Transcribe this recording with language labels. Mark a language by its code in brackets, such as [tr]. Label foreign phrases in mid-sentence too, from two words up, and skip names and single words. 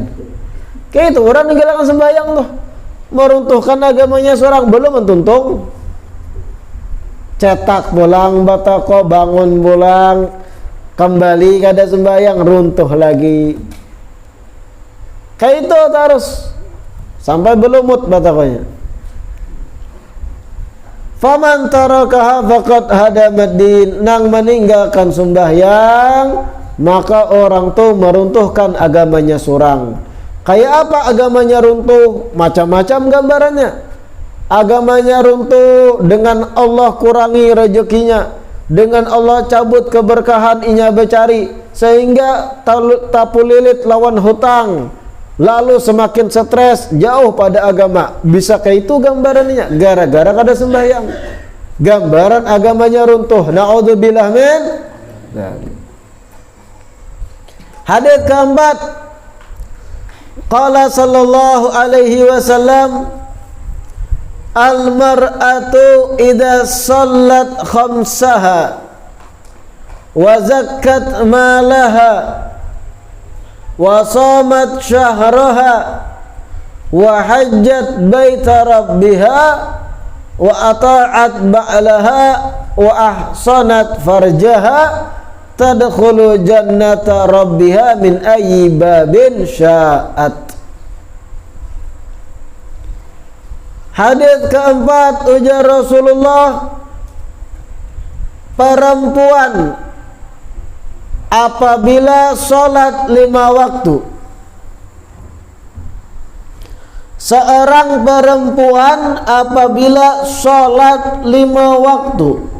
[bjn] Kayak itu orang meninggalkan sembahyang tuh, meruntuhkan agamanya seorang, belum mentuntung. Cetak pulang batako, bangun pulang, kembali kada sembahyang, runtuh lagi. Kayak itu terus sampai belumut batakonya. [ar] فمن تركها فقد هدم الدين, [bjn] nang meninggalkan sembahyang maka orang tuh meruntuhkan agamanya seorang. Kayak apa agamanya runtuh? Macam-macam gambarannya. Agamanya runtuh dengan Allah kurangi rezekinya, dengan Allah cabut keberkahan inya becari, sehingga tapulilit lawan hutang, lalu semakin stres, jauh pada agama. Bisa kayak itu gambarannya, gara-gara kada sembahyang. Gambaran agamanya runtuh. [ar] نعوذ بالله من. [bjn] Hadits keempat, [ar] قال صلى الله عليه وسلم المرأة إذا صلت خمسها وزكت مالها وصامت شهرها وحجت بيت ربها وأطاعت بعلها وأحصنت فرجها تدخل جنة ربها من أي باب شاءت. [bjn] Hadits keempat, ujar Rasulullah, perempuan apabila sholat 5 waktu, seorang perempuan apabila sholat 5 waktu